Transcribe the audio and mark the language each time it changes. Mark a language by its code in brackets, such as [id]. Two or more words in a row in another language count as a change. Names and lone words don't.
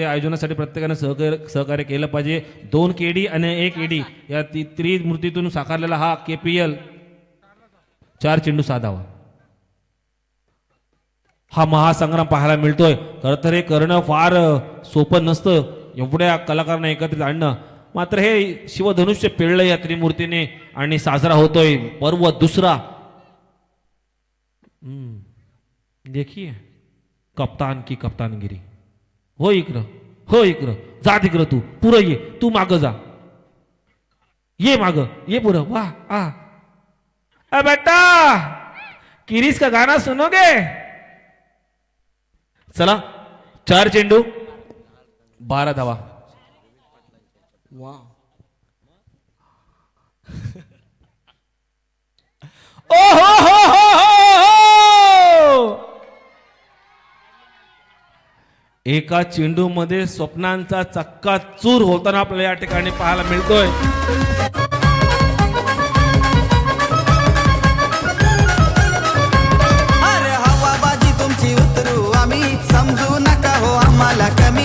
[mr] आयोजनासाठी प्रत्येकाने सहकार्य केलं पाहिजे. 2 केडी आणि 1 एडी या त्रिमूर्तीतून साकारलेला हा KPL 4 चेंडू 6 धावा हा महासंग्राम पाहायला मिळतोय. खरं तर हे करणं फार सोपं नसतं. एवढ्या कलाकारांना एकत्रित आणणं. मात्र हे शिवधनुष्य पेळलं या त्रिमूर्तीने आणि साजरा होतोय पर्व दुसरा. [hi] देखिए कप्तान की कप्तानगिरी. [mr] हो इकडं, हो इकडं, जा तिकडं. तू पुरं ये. तू माग जा. ये माग, ये पुरं. [hi] वाह आ बेटा किरीस का गाना सुनोगे. [mr] चला 4 चेंडू 12 धावा. ओ हो हो हो हो. एका चेंडू मध्ये स्वप्नांचा चक्काचूर होताना आपल्याला या ठिकाणी पाहायला मिळतोय. अरे हवाबाजी तुमची उतरू आम्ही समजू नका हो आम्हाला कमी.